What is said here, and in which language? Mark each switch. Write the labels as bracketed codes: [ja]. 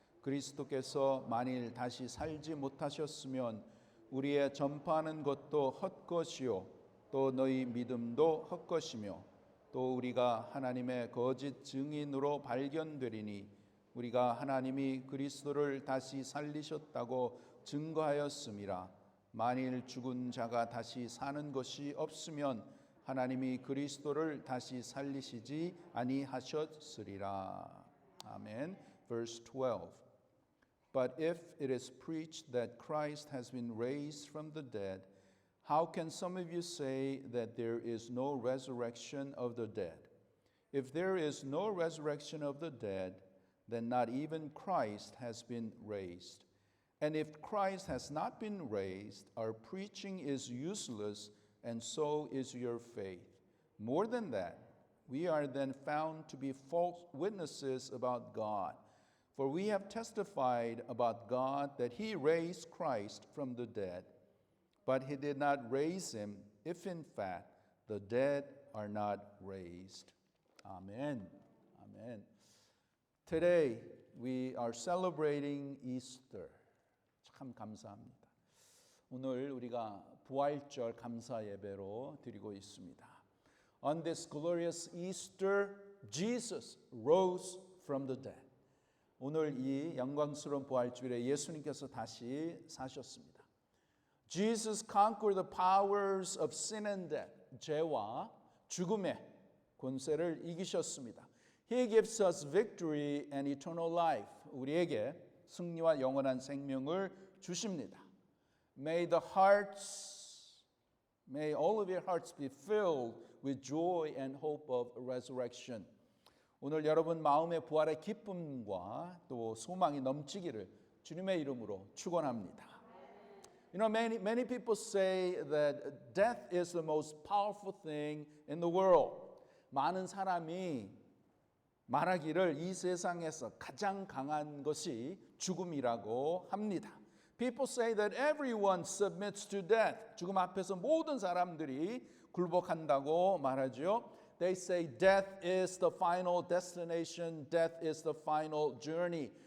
[ko] 그리스도께서 만일 다시 살지 못하셨으면 우리의 전파하는 것도 헛것이요 또 너희 믿음도 헛것이며 또 우리가 하나님의 거짓 증인으로 발견되리니 우리가 하나님이 그리스도를 다시 살리셨다고 증거하였음이라. 만일 죽은 자가 다시 사는 것이 없으면 하나님이 그리스도를 다시 살리시지 아니하셨으리라. [en] 아멘. Verse 12. But if it is preached that Christ has been raised from the dead, how can some of you say that there is no resurrection of the dead? If there is no resurrection of the dead, then not even Christ has been raised. And if Christ has not been raised, our preaching is useless, and so is your faith. More than that, we are then found to be false witnesses about God. For we have testified about God that He raised Christ from the dead. But He did not raise Him, if in fact the dead are not raised. Amen. Amen. Today we are celebrating Easter. [ko] 참 감사합니다. 오늘 우리가 부활절 감사 예배로 드리고 있습니다. [en] On this glorious Easter, Jesus rose from the dead. [ko] 오늘 이 영광스러운 부활주일에 예수님께서 다시 사셨습니다. [en] Jesus conquered the powers of sin and death. [ko] 죄와 죽음의 권세를 이기셨습니다. [en] He gives us victory and eternal life. [ko] 우리에게 승리와 영원한 생명을 주십니다. [en] May all of your hearts be filled with joy and hope of resurrection. [ko] 오늘 여러분 마음의 부활의 기쁨과 또 소망이 넘치기를 주님의 이름으로 축원합니다. [en] You know, many people say that death is the most powerful thing in the world. [ko] 많은 사람이 말하기를 이 세상에서 가장 강한 것이 죽음이라고 합니다. [en] People say that everyone submits to death. [ko] 죽음 앞에서 모든 사람들이 굴복한다고 말하죠. [en] They say death is the final destination. Death is the final journey.